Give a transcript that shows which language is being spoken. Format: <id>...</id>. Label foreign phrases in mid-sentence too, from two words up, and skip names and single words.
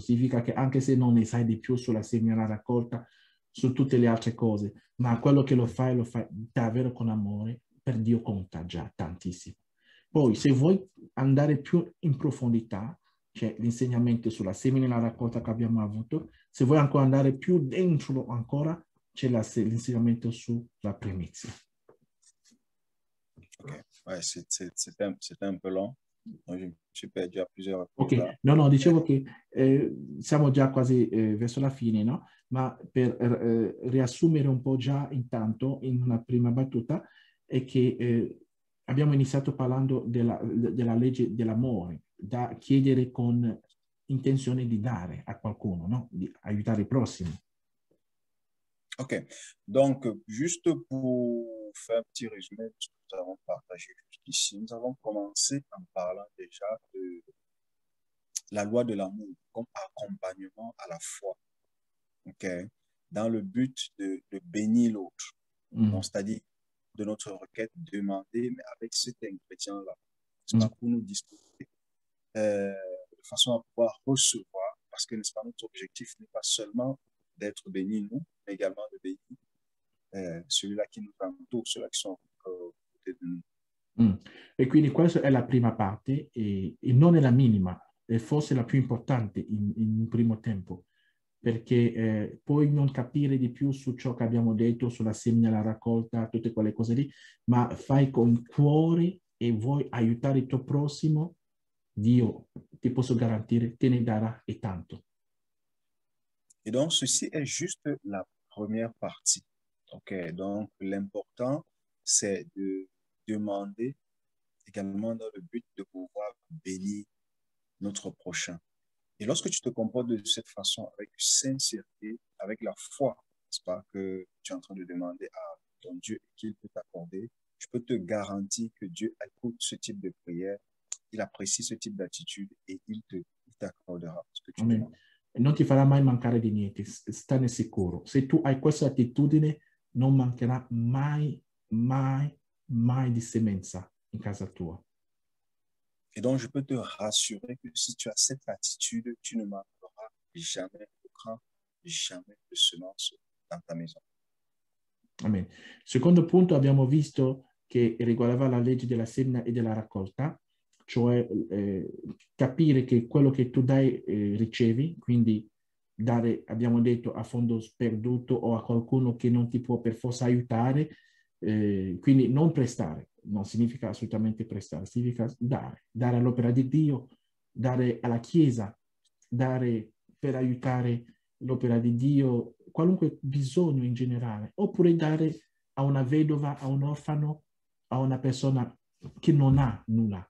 <it>Significa che anche se non ne sai di più sulla semina raccolta, su tutte le altre cose, ma quello che lo fai davvero con amore, per Dio conta già tantissimo. Poi, se vuoi andare più in profondità, c'è l'insegnamento sulla semina e la raccolta che abbiamo avuto. Se vuoi ancora andare più dentro ancora, c'è l'insegnamento sulla primizia.</it> <fr>Ok, ouais, c'était un peu long. Donc, je me suis perdu à plusieurs reprises. Ok, là.</fr> <it>no, dicevo che siamo già quasi verso la fine, no? Ma per riassumere un po' già intanto, in una prima battuta, è che abbiamo iniziato parlando della legge dell'amore, da chiedere con intenzione di dare a qualcuno, no? Di aiutare il prossimo.</it> <fr>Ok, donc juste pour faire un petit résumé de ce que nous avons partagé jusqu'ici, nous avons commencé en parlant déjà de la loi de l'amour comme accompagnement à la foi, ok, dans le but de bénir l'autre, donc c'est-à-dire de notre requête demander, mais avec cet ingrédient-là, c'est pas pour nous disposer de façon à pouvoir recevoir, parce que n'est-ce pas, notre objectif n'est pas seulement d'être bénis nous, mais également de bénir celui-là qui nous entoure, ceux-là qui sont à côté de nous.</fr> <it>E quindi questa è la prima parte e non è la minima, è forse la più importante in un primo tempo, perché puoi non capire di più su ciò che abbiamo detto, sulla semina, la raccolta, tutte quelle cose lì, ma fai con cuore e vuoi aiutare il tuo prossimo, Dio, ti posso garantire, te ne darà e tanto.</it> <fr>Et donc, ceci est juste la première partie. OK, donc l'important, c'est de demander également dans le but de pouvoir bénir notre prochain. Et lorsque tu te comportes de cette façon, avec sincérité, avec la foi, n'est-ce pas, que tu es en train de demander à ton Dieu et qu'il peut t'accorder, je peux te garantir que Dieu écoute ce type de prière, il apprécie ce type d'attitude et il t'accordera ce que tu demandes.</fr> <it>Non ti farà mai mancare di niente, stane sicuro. Se tu hai questa attitudine, non mancherà mai, mai, mai di semenza in casa tua.</it> <fr>Et donc, je peux te rassurer que si tu as cette attitude, tu ne manqueras jamais de grain, jamais de semence dans ta maison.</fr> <it>Amen. Secondo punto, abbiamo visto che riguardava la legge della semina e della raccolta, cioè capire che quello che tu dai ricevi, quindi dare, abbiamo detto, a fondo sperduto o a qualcuno che non ti può per forza aiutare, quindi non prestare, non significa assolutamente prestare, significa dare all'opera di Dio, dare alla Chiesa, dare per aiutare l'opera di Dio, qualunque bisogno in generale, oppure dare a una vedova, a un orfano, a una persona che non ha nulla.</it>